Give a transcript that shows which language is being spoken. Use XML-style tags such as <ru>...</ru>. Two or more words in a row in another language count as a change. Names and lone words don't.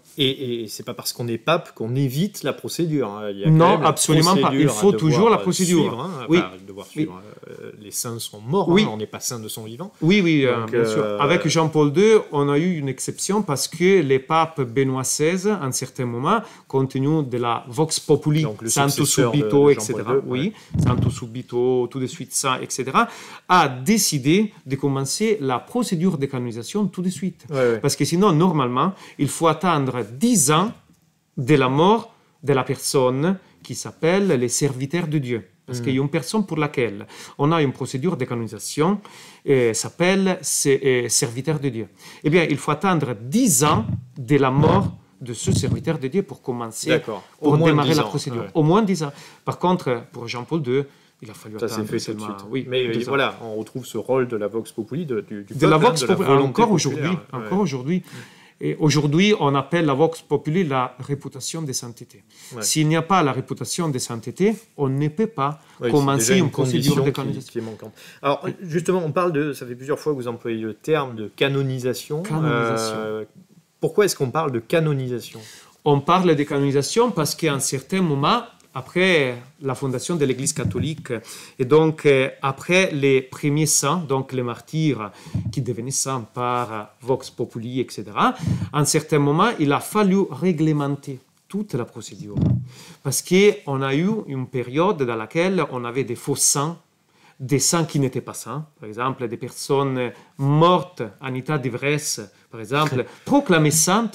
<fr>Et c'est pas parce qu'on est pape qu'on évite la procédure. Hein. Il y a non, absolument pas. Il faut toujours la procédure. Suivre, hein. Oui. Devoir suivre. Les saints sont morts, oui. Hein. On n'est pas saints de son vivant. Oui, oui, donc, bien sûr. Avec Jean-Paul II, on a eu une exception parce que les papes Benoît XVI, à un certain moment, compte tenu de la</fr> <la>vox populi,</la> <it>santo subito,</it> <fr>etc., oui,</fr> <it>santo subito,</it> <fr>tout de suite ça, etc., a décidé de commencer la procédure de canonisation tout de suite. Parce que sinon, normalement, il faut attendre 10 ans de la mort de la personne qui s'appelle les serviteurs de Dieu. Parce qu'il y a une personne pour laquelle on a une procédure de canonisation s'appelle serviteur de Dieu. Eh bien, il faut attendre 10 ans de la mort de ce serviteur de Dieu pour commencer, pour démarrer la procédure. Au moins 10 ans. Par contre, pour Jean-Paul II, il a fallu attendre fait seulement... Oui, mais voilà, on retrouve ce rôle de la</fr> <la>vox populi,</la> <fr>du peuple, de la</fr> <la>vox populi,</la> <fr>encore aujourd'hui. Et aujourd'hui, on appelle la</fr> <la>vox populi</la> <fr>la réputation de sainteté. S'il n'y a pas la réputation de sainteté, on ne peut pas commencer une procédure de canonisation. Qui est manquante. Alors, justement, on parle de... Ça fait plusieurs fois que vous employez le terme de canonisation. Pourquoi est-ce qu'on parle de canonisation ? On parle de canonisation parce qu'à un certain moment, après la fondation de l'Église catholique, et donc après les premiers saints, donc les martyrs qui devenaient saints par</fr> <la>vox populi,</la> <fr>etc., à un certain moment, il a fallu réglementer toute la procédure. Parce qu'on a eu une période dans laquelle on avait des faux saints, des saints qui n'étaient pas saints, par exemple des personnes mortes en état d'ivresse, par exemple, proclamées saintes.</fr>